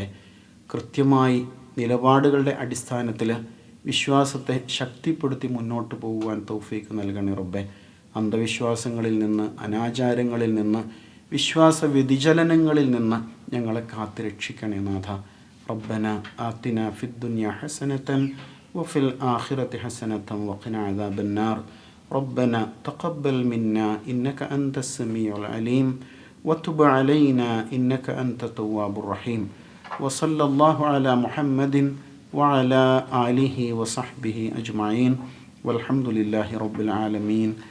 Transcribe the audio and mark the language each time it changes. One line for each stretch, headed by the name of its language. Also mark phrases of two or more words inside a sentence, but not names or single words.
Malayalam: കൃത്യമായി നിലപാടുകളുടെ അടിസ്ഥാനത്തിൽ വിശ്വാസത്തെ ശക്തിപ്പെടുത്തി മുന്നോട്ട് പോകുവാൻ തൗഫീക്ക് നൽകണേ റബ്ബേ. അന്ധവിശ്വാസങ്ങളിൽ നിന്ന്, അനാചാരങ്ങളിൽ നിന്ന്, വിശ്വാസ വ്യതിചലനങ്ങളിൽ നിന്ന് ഞങ്ങളെ കാത്ത് രക്ഷിക്കണേ നാഥ.
Arabic: ربنا آتنا في الدنيا حسنة وفي الآخرة حسنة وقنا عذاب النار. ربنا تقبل منا إنك أنت السميع العليم وتب علينا إنك أنت التواب الرحيم. وصلى الله على محمد وعلى آله وصحبه أجمعين والحمد لله رب العالمين.